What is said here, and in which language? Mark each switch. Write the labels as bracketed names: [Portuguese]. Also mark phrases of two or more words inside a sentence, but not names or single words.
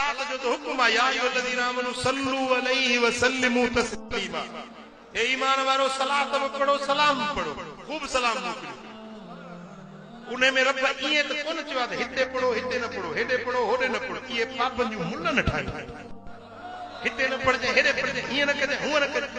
[Sindhi] जो तो हुक्म है, [Arabic] يا أيها الذين آمنوا صلوا عليه وسلموا تسليما. [Sindhi] ए ईमान वारो सलात में पढ़ो, सलाम पढ़ो, खूब सलाम मोकिलियो। उन्हें में रब इए त कोन चयो आहे हिते पढ़ो हिते न पढ़ो, हेडे पढ़ो होडे न पढ़ो। ये पापन जो मुल्ला न ठायो, हिते न पढ़जे हेडे पढ़जे, इए न कजे हुआ न कजे।